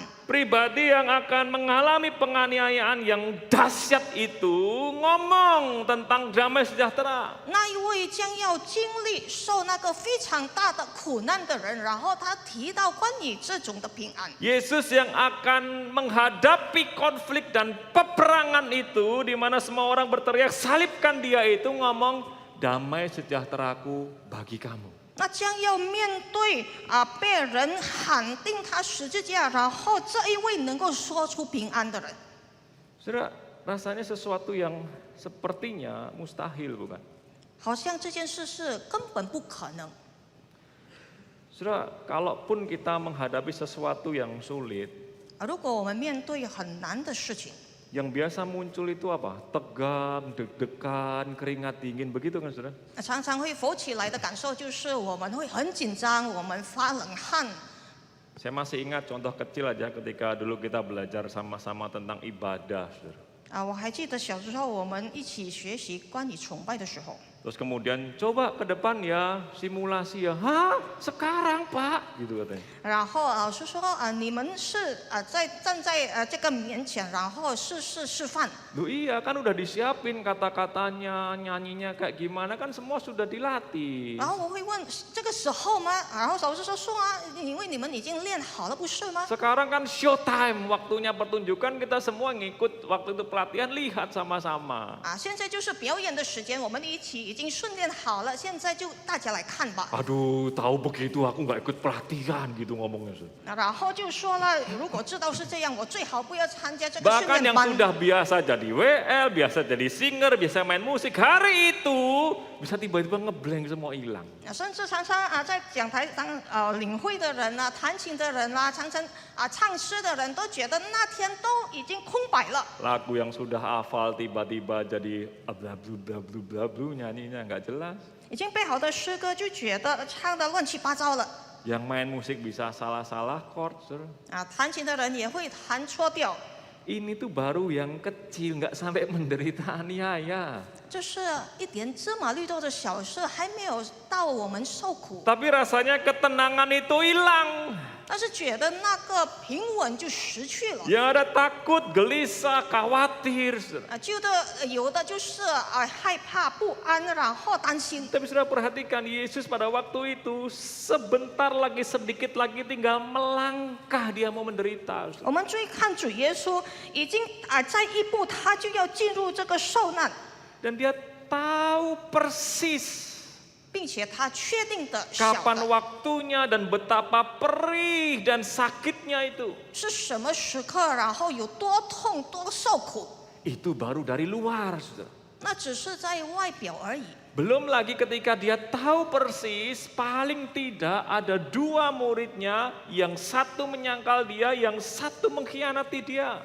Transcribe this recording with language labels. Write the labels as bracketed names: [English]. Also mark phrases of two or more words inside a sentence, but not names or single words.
[Indonesian] Pribadi yang akan mengalami penganiayaan yang dahsyat itu ngomong tentang damai sejahtera. [Chinese] 那一位将要经历受那个非常大的苦难的人，然后他提到关于这种的平安。 [Indonesian] Yesus yang akan menghadapi konflik dan peperangan itu, di mana semua orang berteriak salibkan dia, itu ngomong damai sejahteraku bagi kamu. [Chinese] 那将要面对被人喊定他十字架，然后这一位能够说出平安的人， [Indonesian] Saudara, rasanya sesuatu yang sepertinya mustahil, bukan? [Chinese] 好像这件事是根本不可能。 [Indonesian] Saudara, kalaupun kita menghadapi sesuatu yang sulit, [Chinese] 如果我们面对很难的事情， [Indonesian] yang biasa muncul itu apa? Tegang, deg-degan, keringat dingin, begitu kan saudara? [Chinese] 常常会浮起来的感受就是我们会很紧张，我们发冷汗。 [Indonesian] Saya masih ingat contoh kecil aja ketika dulu kita belajar sama-sama tentang ibadah, saudara. [Chinese] 我还记得小时候我们一起学习关于崇拜的时候， [Indonesian] Terus kemudian coba ke depan ya simulasi ya, hah sekarang Pak, gitu katanya. [Chinese] 然后老师说你们是站在这个面前，然后示范。 [Indonesian] Loh iya kan udah disiapin kata-katanya, nyanyinya kayak gimana kan semua sudah dilatih. [Chinese] 然后我会问这个时候吗？然后老师说因为你们已经练好了，不是吗？ [Indonesian] Sekarang kan [English] show time, [Indonesian] waktunya pertunjukan kita semua ngikut waktu itu pelatihan lihat sama-sama. [Chinese] 现在就是表演的时间，我们一起已经训练好了，现在就大家来看吧。 [Indonesian] Aduh tahu begitu aku nggak ikut pelatihan gitu ngomongnya. [Chinese] 然后就说了，如果知道是这样，我最好不要参加这个训 [Indonesian] Bahkan [Chinese] 练 [Indonesian] yang [Chinese] 班。 [Indonesian] sudah biasa jadi WL, biasa jadi singer, biasa main musik, hari itu bisa tiba-tiba ngeblank semua hilang. [Chinese] 甚至常常在讲台上领会的人弹琴的人常常唱诗的人都觉得那天都已经空白了。 [Indonesian] Lagu yang sudah hafal tiba-tiba jadi ablu nyanyinya nggak jelas. [Chinese] 已经背好的诗歌就觉得唱得乱七八糟了。 [Indonesian] Yang main musik bisa salah-salah chord, saudara. [Chinese] 弹琴的人也会弹错调。 [Indonesian] Ini tuh baru yang kecil, nggak sampai menderita aniaya. [Chinese] 这是一点芝麻绿豆的小事，还没有到我们受苦。 [Indonesian] Tapi rasanya ketenangan itu hilang. [Chinese] 但是觉得那个平稳就失去了。 [Indonesian] Yang ada takut, gelisah, khawatir. Saudara. [Chinese] 有的就是害怕、不安，然后担心。 [Indonesian] Tapi sudah perhatikan Yesus pada waktu itu sebentar lagi, sedikit lagi tinggal melangkah dia mau menderita. [Chinese] 我们注意看主耶稣，已经在一步，他就要进入这个受难， [Indonesian] Dan dia tahu persis [Chinese] 并且他确定的晓 [Indonesian] kapan [Chinese] 得 [Indonesian] waktunya dan betapa perih dan sakitnya itu. [Chinese] 是什么时刻，然后有多痛、多受苦， [Indonesian] Itu baru dari luar, saudara. [Chinese] 那只是在外表而已。 [Indonesian] Belum lagi ketika dia tahu persis paling tidak ada dua muridnya, yang satu menyangkal dia, yang satu mengkhianati dia.